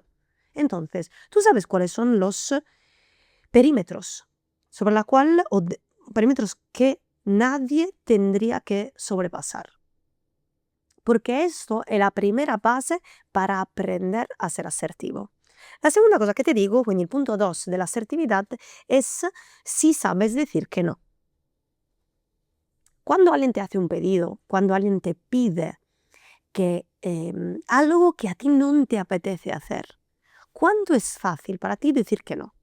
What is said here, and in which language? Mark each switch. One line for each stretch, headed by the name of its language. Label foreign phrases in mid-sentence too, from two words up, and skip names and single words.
Spanish: Entonces, tú sabes cuáles son los perímetros sobre la cual perímetros que nadie tendría que sobrepasar. Porque esto es la primera base para aprender a ser asertivo. La segunda cosa que te digo,
Italian: quindi il punto 2
Spanish: de la asertividad, es si sabes decir que no. Cuando alguien te hace un pedido, cuando alguien te pide que algo que a ti no te apetece hacer, ¿cuánto es fácil para ti decir que no?